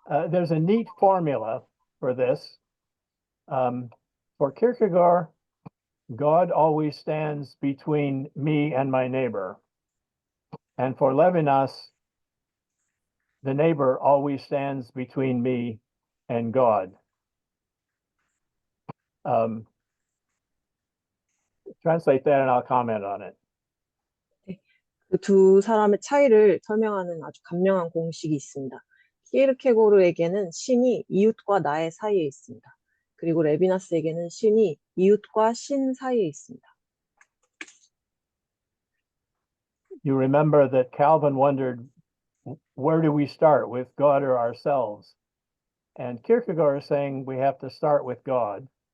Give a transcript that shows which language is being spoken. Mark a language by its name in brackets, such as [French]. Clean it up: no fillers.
[English] There's a neat formula for this. For Kierkegaard, God always stands between me and my neighbor. And for Levinas, the neighbor always stands between me and God. Translate that and I'll comment on it. [Korean] 그 두 사람의 차이를 설명하는 아주 간명한 공식이 있습니다. 키에르케고르에게는 신이 이웃과 나의 사이에 있습니다. 그리고 레비나스에게는 신이 이웃과 신 사이에 있습니다. [English] You remember that Calvin wondered, where do we start, with God or ourselves? And Kierkegaard is saying we have to start with God.